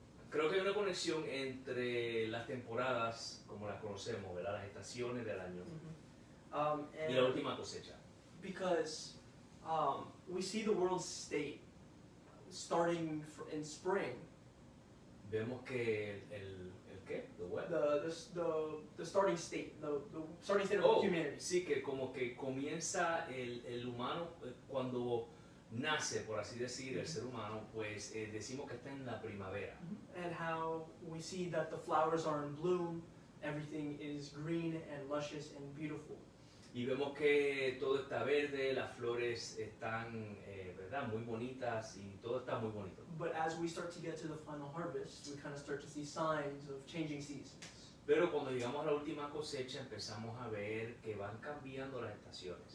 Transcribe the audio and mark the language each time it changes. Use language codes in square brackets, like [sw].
[es] Creo que hay una conexión entre las temporadas, como las conocemos, ¿verdad? Las estaciones del año y la última cosecha. [en] Because we see the world's state starting in spring. [es] Vemos que el ¿qué? [en] The starting state, the starting state of humanity. [es] Sí, que como que comienza el humano cuando nace, por así decir, el ser humano, pues decimos que está en la primavera. [en] And how we see that the flowers are in bloom, everything is green and luscious and beautiful. [es] Y vemos que todo está verde, las flores están, ¿verdad? Muy bonitas y todo está muy bonito. [en] But as we start to get to the final harvest, we kind of start to see signs of changing seasons. [es] Pero cuando llegamos a la última cosecha empezamos a ver que van cambiando las estaciones.